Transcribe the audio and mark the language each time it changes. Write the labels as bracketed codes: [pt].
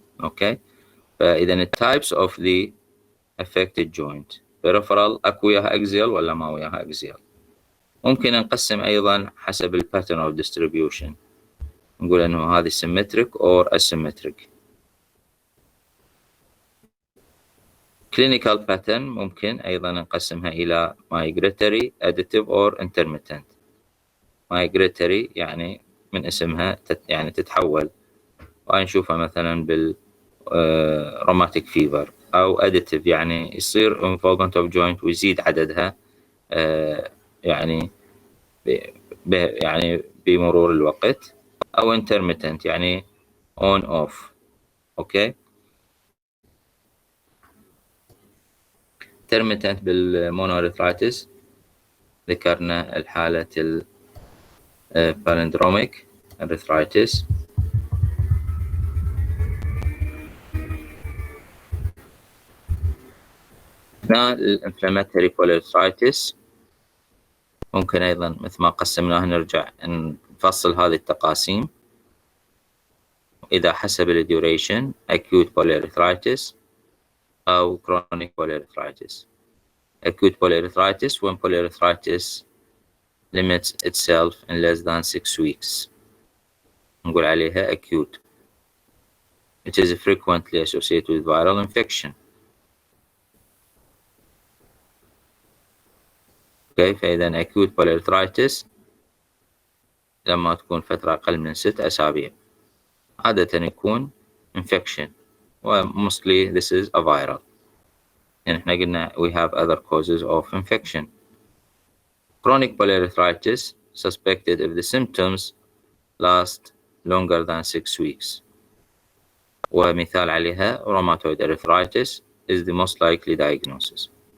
[ar] أوكي فإذا ال [en] types of the affected joint peripheral [ar] أكو وياها axial ولا ما وياها axial. ممكن نقسم أيضا حسب ال [en] pattern of distribution، [ar] نقول أنه هذه [en] symmetric or asymmetric. clinical pattern [ar] ممكن أيضا نقسمها إلى [en] migratory, additive or intermittent. [ar] migratory يعني من اسمها يعني تتحول، ونشوفها مثلا بال rheumatic fever، أو additive يعني يصير involvement of joint ويزيد عددها يعني يعني بمرور الوقت، أو intermittent يعني on off. أوكي intermittent بالمونوارثرايتس ذكرنا الحالة palindromic arthritis. هنا الانفلاماتوري polyarthritis ممكن أيضا مثل ما قسمناه نرجع نفصل هذه التقاسيم إذا حسب ال [en] duration acute polyarthritis أو chronic polyarthritis. Acute polyarthritis when polyarthritis limits itself in less than 6 weeks. [ar] نقول عليها acute. [en] It is frequently associated with viral infection. [ar] Okay, فإذا acute polyarthritis لما تكون فترة أقل من 6 أسابيع عادة يكون infection و [en] mostly this is a viral. [ar] يعني احنا قلنا [en] we have other causes of infection. Chronic polyarthritis suspected if the symptoms last longer than 6 weeks. [ar] ومثال عليها [en] rheumatoid arthritis is the most likely diagnosis.